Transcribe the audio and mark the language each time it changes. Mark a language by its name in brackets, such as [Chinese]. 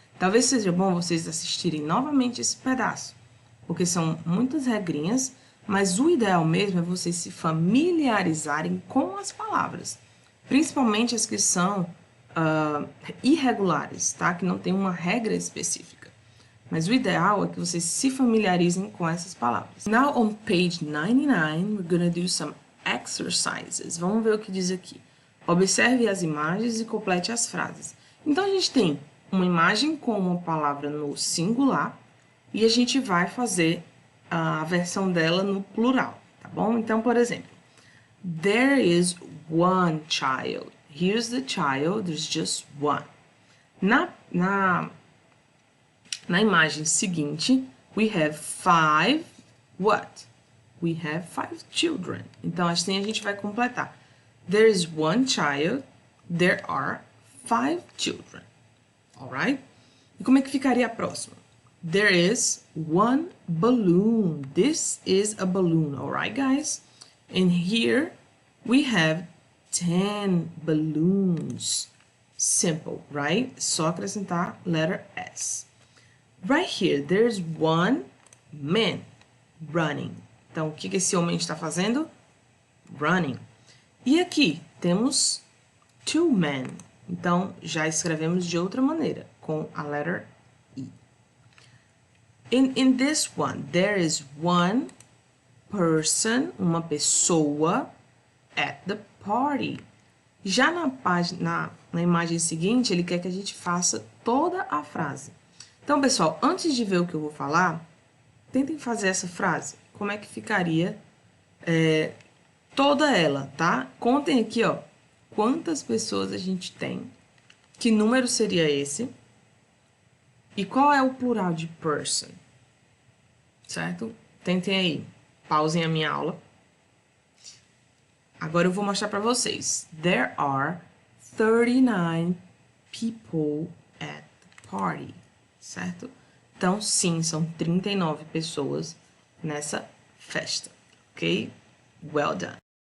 [Portuguese] Talvez seja bom vocês assistirem novamente esse pedaço, porque são muitas regrinhas, mas o ideal mesmo é vocês se familiarizarem com as palavras, principalmente as que são irregulares, tá? Que não tem uma regra específica. Mas o ideal é que vocês se familiarizem com essas palavras. [English] Now on page 99, we're gonna do some exercises. [Portuguese] Vamos ver o que diz aqui. Observe as imagens e complete as frases. Então, a gente tem uma imagem com uma palavra no singular e a gente vai fazer a versão dela no plural, tá bom? Então, por exemplo, [English] there is one child. Here's the child, there's just one. [Portuguese] Na imagem seguinte, [English] we have five, what? We have 5 children. [Portuguese] Então, assim a gente vai completar. [English] There is one child, there are 5 children. Alright? [Portuguese] E como é que ficaria a próxima? [English] There is one balloon. This is a balloon, alright, guys? And here we have 10 balloons. Simple, right? [Portuguese] Só acrescentar [English] letter S. Right here, there's one man running. [Portuguese] Então, o que esse homem está fazendo? Running. E aqui, temos [English] two men. [Portuguese] Então, já escrevemos de outra maneira, com a letter E. [English] In this one, there is one person, [Portuguese] uma pessoa, [English] at the party. [Portuguese] Já na imagem seguinte, ele quer que a gente faça toda a frase. Então, pessoal, antes de ver o que eu vou falar, tentem fazer essa frase. Como é que ficaria toda ela, tá? Contem aqui, ó, quantas pessoas a gente tem, que número seria esse e qual é o plural de person, certo? Tentem aí, pausem a minha aula. Agora eu vou mostrar para vocês. [English] There are 39 people at the party, [Portuguese] certo? Então, sim, são 39 pessoas nessa festa, ok? [English] Well done.